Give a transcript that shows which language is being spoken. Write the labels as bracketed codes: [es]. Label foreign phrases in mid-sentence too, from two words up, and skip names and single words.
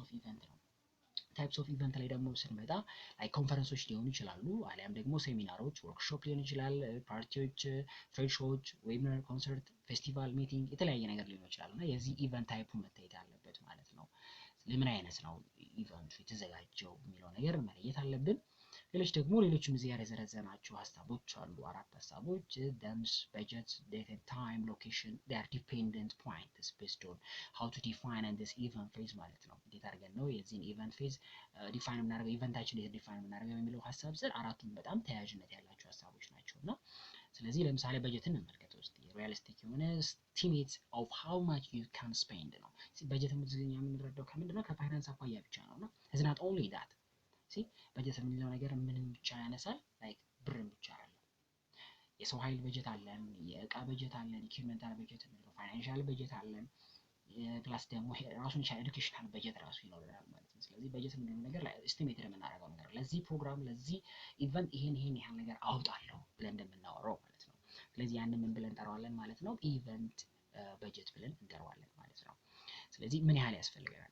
[en] of event [am] ነው። [en] types of event [am] ላይ ደግሞ ስንመጣ ላይ ኮንፈረንሶች ሊሆኑ ይችላሉ፣ አሊያም ደግሞ ሴሚናሮች፣ ወርክሾፕ ሊሆን ይችላል፣ ፓርቲዎች፣ [en] trade shows፣ [am] ዌቢናር፣ ኮንሰርት፣ ፌስቲቫል፣ ሚቲንግ የተለያየ ነገር ሊሆን ይችላል እና የዚህ ኢቨንት ታይፑ መታየት አለበት ማለት ነው። ለምን አይነት ነው ኢቨንቱ የተዘጋጀው የሚለው ነገር መለየት አለብን። ሌሎችም እዚህ ጋር የዘረዘናቸው ሀሳቦች አሉ። 4 ሀሳቦች ደምስ፣ በጀት፣ [en] date and time፣ [am] ሎኬሽን [en] they are dependent points based on how to define this event phase [am] ማለት ነው። እንዴት አድርገን ነው የዚህን [en] event phase define [am] የምናደርገው ኢቨንታችን እንዴት ዲፋይን የምናደርገው የሚለው ሀሳብ ስር አራቱም በጣም ተያያዥነት ያላቸው ሀሳቦች ናቸውና ስለዚህ ለምሳሌ በጀትን እንመልከት ውስጥ ሪያሊስቲክ የሆነ [en] estimate of how much you can spend [am] ነው። በጀት የምንረዳው ከምንድነው ከፋይናንስ አኳያ ብቻ ነውና [en] it's not only that [am] በጀት የምንለው ነገር ምንም ብቻ ያነሳል ላይክ ብርን ብቻ አይደለም። የሰው ኃይል በጀት አለን፣ የእቃ በጀት አለን፣ ኢኩዊፕመንታል በጀት ነው፣ ፋይናንሻል በጀት አለን፣ ፕላስ ደግሞ ራሱን ቻ ኤዱኬሽናል በጀት ራሱ ይኖረናል ማለት ነው። ስለዚህ በጀት የምንለው ነገር ላይ ኤስቲሜት የምናደርገው ነገር ለዚህ ፕሮግራም ለዚህ ኢቨንት ይሄን ያህል ነገር አውጣለሁ ብለን እንደምናወራው ማለት ነው። ስለዚህ ያንን ምን ብለን እንጠራዋለን ማለት ነው ኢቨንት በጀት ብለን እንጠራዋለን ማለት ነው። ስለዚህ ምን ያህል ያስፈልገናል?